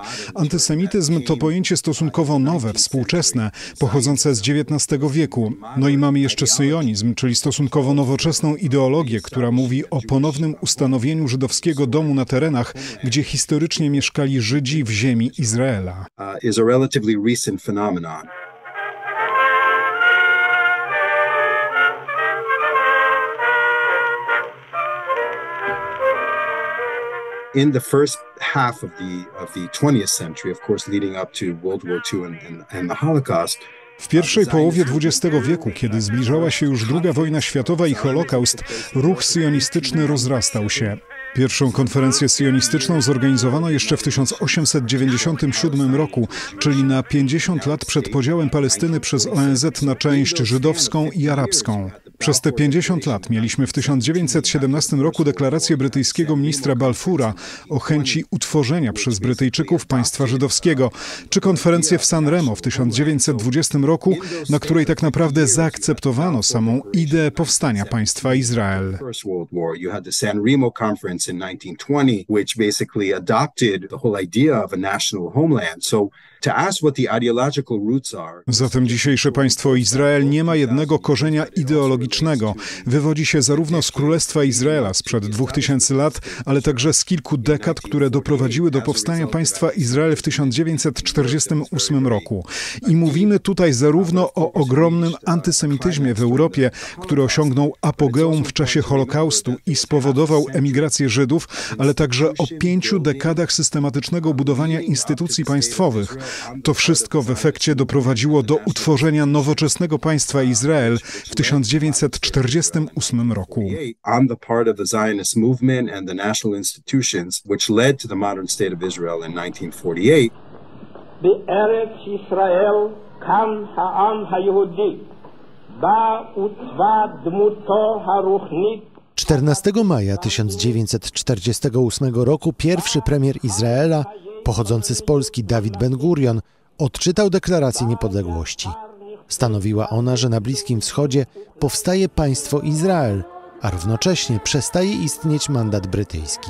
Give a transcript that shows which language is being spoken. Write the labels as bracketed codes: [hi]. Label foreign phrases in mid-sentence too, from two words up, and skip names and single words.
[pl] Antysemityzm to pojęcie stosunkowo nowe, współczesne, pochodzące z XIX wieku. No i mamy jeszcze syjonizm, czyli stosunkowo nowoczesną ideologię, która mówi o ponownym ustanowieniu żydowskiego domu na terenach, gdzie historycznie mieszkali Żydzi w ziemi Izraela. [en] Is a relatively recent phenomenon. In the first half of the 20th century, of course, leading up to World War II and the Holocaust, [pl] w pierwszej połowie XX wieku, kiedy zbliżała się już II wojna światowa i Holokaust, ruch syjonistyczny rozrastał się. Pierwszą konferencję syjonistyczną zorganizowano jeszcze w 1897 roku, czyli na 50 lat przed podziałem Palestyny przez ONZ na część żydowską i arabską. Przez te 50 lat mieliśmy w 1917 roku deklarację brytyjskiego ministra Balfoura o chęci utworzenia przez Brytyjczyków państwa żydowskiego, czy konferencję w San Remo w 1920 roku, na której tak naprawdę zaakceptowano samą ideę powstania państwa Izrael. [en] In 1920, which basically adopted the whole idea of a national homeland. So to ask what the ideological roots are. [pl] Zatem dzisiejsze państwo Izrael nie ma jednego korzenia ideologicznego. Wywodzi się zarówno z Królestwa Izraela sprzed 2000 lat, ale także z kilku dekad, które doprowadziły do powstania państwa Izrael w 1948 roku. I mówimy tutaj zarówno o ogromnym antysemityzmie w Europie, który osiągnął apogeum w czasie Holokaustu i spowodował emigrację Żydów, ale także o 5 dekadach systematycznego budowania instytucji państwowych. To wszystko w efekcie doprowadziło do utworzenia nowoczesnego państwa Izrael w 1948 roku. [he] בארץ ישראל קם העם היהודי, בה עוצבה דמותו הרוחנית. [pl] 14 maja 1948 roku pierwszy premier Izraela, pochodzący z Polski Dawid Ben-Gurion, odczytał deklarację niepodległości. Stanowiła ona, że na Bliskim Wschodzie powstaje państwo Izrael, a równocześnie przestaje istnieć mandat brytyjski.